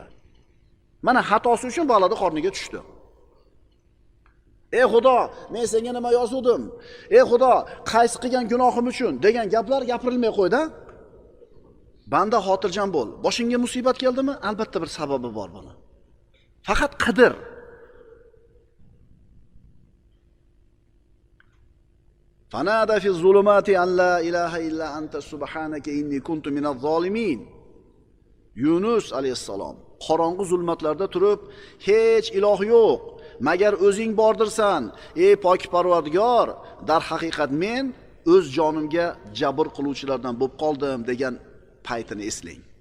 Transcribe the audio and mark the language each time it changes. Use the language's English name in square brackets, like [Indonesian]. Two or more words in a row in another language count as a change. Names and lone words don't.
[Uzbek] Mana xatosi uchun balada qorniga tushdi. Ey Xudo, men senga nima yozuvdim? Ey Xudo, qaysi qilgan gunohim uchun degan gaplar gapirilmay qo'ydi. Banda xotirjam bo'l. Boshingga musibat keldimi? Albatta bir sababi bor buni. Faqat qidir. [Arabic] فنادى في الظلمات أن لا إله إلا أنت سبحانك إني كنت من الظالمين. [Uzbek] Yunus alayhissalom qorong'u zulmatlarda turib, hech iloh yo'q, magar o'zing bordirsan, ey pok Parvardigor, dar haqiqat men o'z jonimga jabr qiluvchilardan bo'lib qoldim degan paytini eslang.